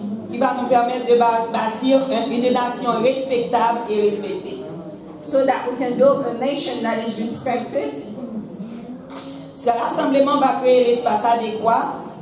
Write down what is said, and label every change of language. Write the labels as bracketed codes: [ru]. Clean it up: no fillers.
[fr] Qui va nous permettre de bâtir une nation respectable et respectée. [en] So that we can build a nation that is respected. [fr] Ce rassemblement va créer l'espace adéquat.